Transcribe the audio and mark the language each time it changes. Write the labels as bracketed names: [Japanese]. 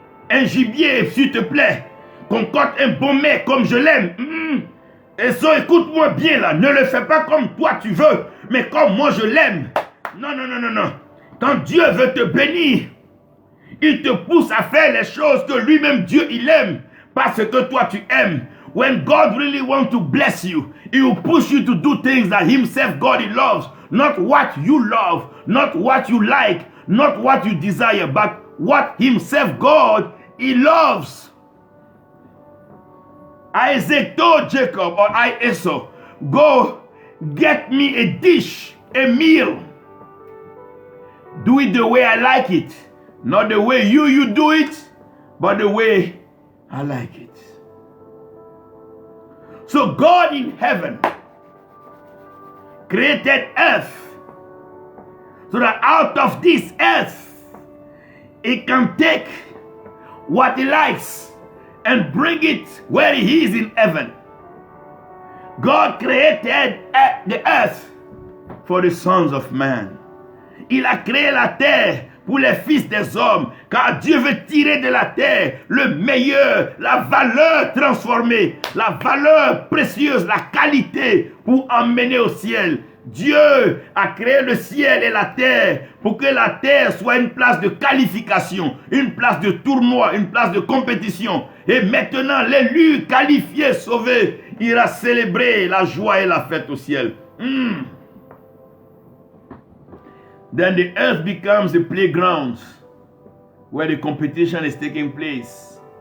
[French] Un gibier, s'il te plaît. Concocte un bon mets comme je l'aime. Et ça, écoute-moi bien là. Ne le fais pas comme toi tu veux, mais comme moi je l'aime. Non. Quand Dieu veut te bénir, il te pousse à faire les choses que lui-même Dieu il aime, parce que toi tu aimes. [English] When God really wants to bless you, he will push you to do things that himself God he loves. Not what you love, not what you like, not what you desire, but what himself God he loves. Isaac told Jacob or Esau, go get me a dish, a meal. Do it the way I like it. Not the way you do it, but the way I like it. So God in heaven created earth so that out of this earth, he can take what he likes and bring it where he is in heaven. God created the earth for the sons of man. [French] Il a créé la terre pour les fils des hommes, car Dieu veut tirer de la terre le meilleur, la valeur transformée, la valeur précieuse, la qualité pour emmener au ciel. Dieu a créé le ciel et la terre pour que la terre soit une place de qualification, une place de tournoi, une place de compétition. Et maintenant, l'élu qualifié, sauvé, ira célébrer la joie et la fête au ciel. [English] Then the earth becomes a playground where the competition is taking place.